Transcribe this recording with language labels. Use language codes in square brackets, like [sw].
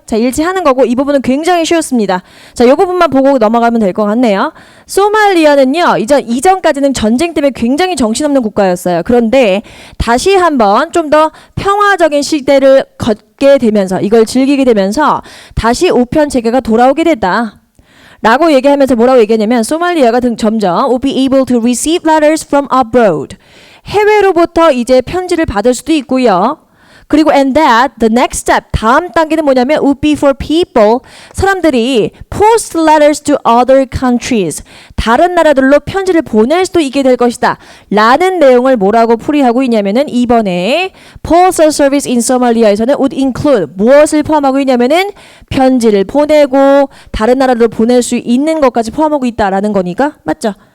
[ko] 자, 일치하는 거고 이 부분은 굉장히 쉬웠습니다. 자, 이 부분만 보고 넘어가면 될 것 같네요. 소말리아는요. 이전까지는 전쟁 때문에 굉장히 정신없는 국가였어요. 그런데 다시 한번 좀 더 평화적인 시대를 걷게 되면서 이걸 즐기게 되면서 다시 우편 체계가 돌아오게 됐다. [en] 라고 얘기하면서 뭐라고 얘기하냐면 소말리아가 점점 will be able to receive letters from abroad. [ko] 해외로부터 이제 편지를 받을 수도 있고요. 그리고 and that the next step 다음 단계는 뭐냐면 would be for people 사람들이 post letters to other countries 다른 나라들로 편지를 보낼 수도 있게 될 것이다 라는 내용을 뭐라고 풀이하고 있냐면은 이번에 postal service in Somalia 에서는 would include 무엇을 포함하고 있냐면은 편지를 보내고 다른 나라로 보낼 수 있는 것까지 포함하고 있다라는 거니까 맞죠?